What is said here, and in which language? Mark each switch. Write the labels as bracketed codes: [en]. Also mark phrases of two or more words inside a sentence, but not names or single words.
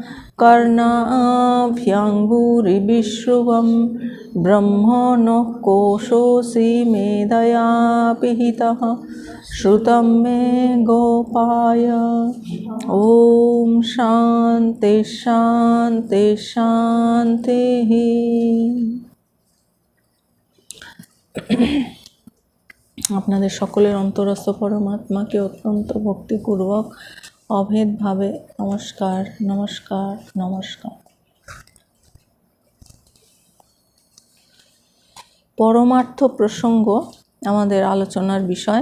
[sa] कर्णाभ्याङ्गुरिविश्रुवं ब्रह्मणः कोशोऽसि मेधया पिहितः श्रुतं मे गोपाय। ॐ शान्ति शान्ति शान्तिः। [bn] আপনাদের সকলের অন্তরস্থ পরমাত্মাকে অত্যন্ত ভক্তিপূর্বক অভেদভাবে নমস্কার নমস্কার নমস্কার। পরমার্থ প্রসঙ্গ আমাদের আলোচনার বিষয়।